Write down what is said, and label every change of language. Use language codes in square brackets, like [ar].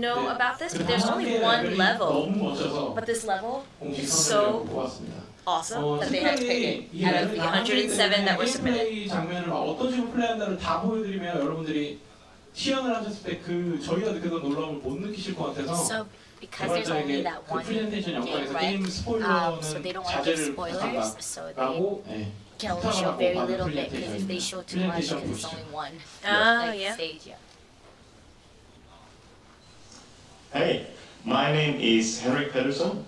[en] know about this, but there's only one level. But this level is so awesome that they had to pick it out of the 107 that were submitted. [ko] 장면을 어떤 식으로 플레이한다를 다 보여드리면 여러분들이 시연을 하셨을 때 그 저희가 느꼈던 놀라움을 못 느끼실 것 같아서. [en] Because there's only that one game, right? So they don't want to give spoilers, so they can only show very little bit, because if they show too much, because it's only one Yeah. stage, yeah. Hey, my name is Henrik Pedersen.